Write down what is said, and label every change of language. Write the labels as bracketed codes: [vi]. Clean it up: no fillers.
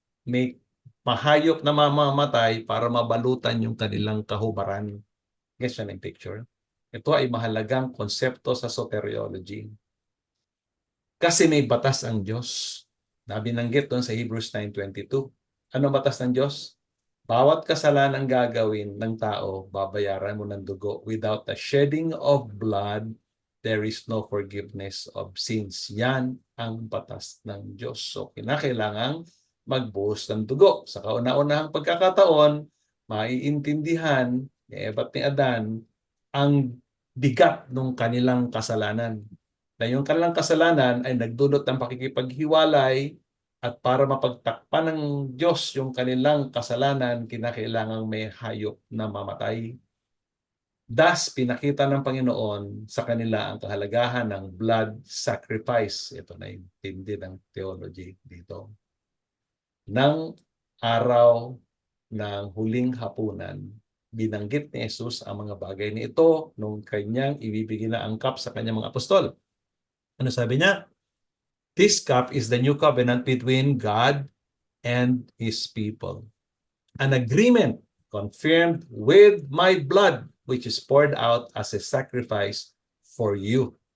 [tl] May mahayop na mamamatay para mabalutan yung kanilang kahubaran. Guess yan ang picture. Ito ay mahalagang konsepto sa soteriology. Kasi may batas ang Diyos. Binanggit doon sa Hebrews 9:22. Ano batas ng Diyos? Bawat kasalanan gagawin ng tao, babayaran mo ng dugo. [en] Without the shedding of blood, there is no forgiveness of sins. [tl] Yan ang batas ng Diyos. So, kinakailangang magbuhos ng dugo. Sa kauna-unahang pagkakataon, maiintindihan ni Eva at ni Adan ang bigat ng kanilang kasalanan. Na yung kanilang kasalanan ay nagdulot ng pakikipaghiwalay at para mapagtakpan ng Diyos yung kanilang kasalanan, kinakailangang may hayop na mamatay. Thus, pinakita ng Panginoon sa kanila ang kahalagahan ng blood sacrifice. Ito na yung tindi ng theology dito. Nang araw ng huling hapunan, binanggit ni Jesus ang mga bagay na ito nung kanyang ibibigay na angkap sa kanyang mga apostol. Ano sabi niya? [en] This cup is the new covenant between God and His people. An agreement confirmed with my blood, which is poured out as a sacrifice for you.